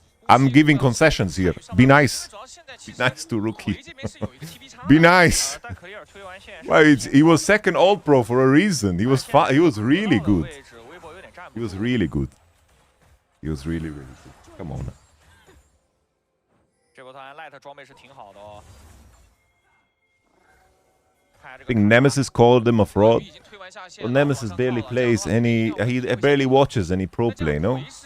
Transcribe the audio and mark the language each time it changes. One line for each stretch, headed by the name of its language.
English: I'm giving concessions here. Be nice. Be nice to Rookie. Be nice. Well, he was second All-Pro for a reason. He was really good. He was really good. He was really, really good. Come on.
Chinese: 这波团 Light 装备是挺好的哦。
English: I think Nemesis called him a fraud. Well, Nemesis barely plays any. He barely watches any pro play, no?